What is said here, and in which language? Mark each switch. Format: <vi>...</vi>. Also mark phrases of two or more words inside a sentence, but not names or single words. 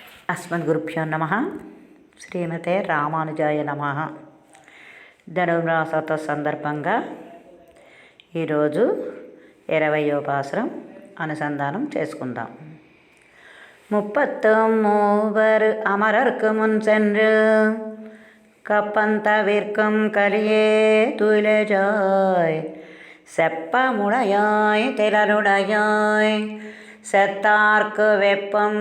<sa>అస్మద్గురుభ్యో నమ. శ్రీమతే రామానుజాయ నమ.</sa> <te>ధనుర్మాసోత్సవ సందర్భంగా ఈరోజు 20వ పాసురం అనుసంధానం చేసుకుందాం.</te> <ta>முப்பத்தும் மூவர் அமரர்க்கு முன் சென்று கப்பந்தவிர்க்கும் கலியே துயிலஜாய் செப்பமுடையாய் திரளுடையாய் செத்தார்க்கு வெப்பம்</ta>